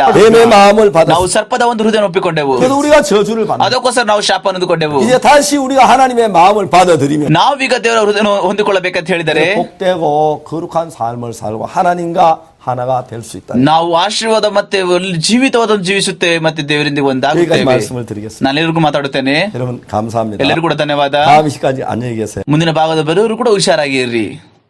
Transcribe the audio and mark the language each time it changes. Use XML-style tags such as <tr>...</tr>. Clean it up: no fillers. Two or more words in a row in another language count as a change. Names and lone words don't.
<ko>뱀의 마음을 받았어.</ko> <kn>ನಾವು ಸರ್ಪದ ಒಂದು ಹೃದಯ ಒಪ್ಪಿಕೊಂಡೆವು,</kn> <ko>그래서 우리가 저주를 받는.</ko> <kn>ಅದಕ್ಕೋಸ್ಕರ ನಾವು ಶಾಪ ಹೊಂದಿಕೊಂಡೆವು.</kn> <ko>이제 다시 우리가 하나님의 마음을 받아들이면</ko> <kn>ನಾವೀಗ ದೇವರ ಹೃದಯ ಹೊಂದಿಕೊಳ್ಳಬೇಕಂತ ಹೇಳಿದರೆ</kn> <ko>복되고 거룩한 삶을 살고 하나님과 하나가 될 수 있다.</ko> <kn>ನಾವು ಆಶೀರ್ವಾದ ಮತ್ತೆ ಜೀವಿತವಾದ ಜೀವಿಸುತ್ತೇವೆ ಮತ್ತೆ ದೇವರಿಂದ</kn> <ko>여기까지</ko> <kn>ಒಂದಾಗುತ್ತೇವೆ.</kn> <ko>말씀을 드리겠습니다.</ko> <kn>ನಾನು ಎಲ್ಲರಿಗೂ ಮಾತಾಡುತ್ತೇನೆ.</kn> <ko>여러분 감사합니다.</ko> <kn>ಎಲ್ಲರಿಗೂ ಕೂಡ ಧನ್ಯವಾದ.</kn> <ko>다음 시까지 안녕히 계세요.</ko> <kn>ಮುಂದಿನ ಭಾಗದ ಬರೋರು ಕೂಡ ಹುಷಾರಾಗಿರ್ರಿ.</kn>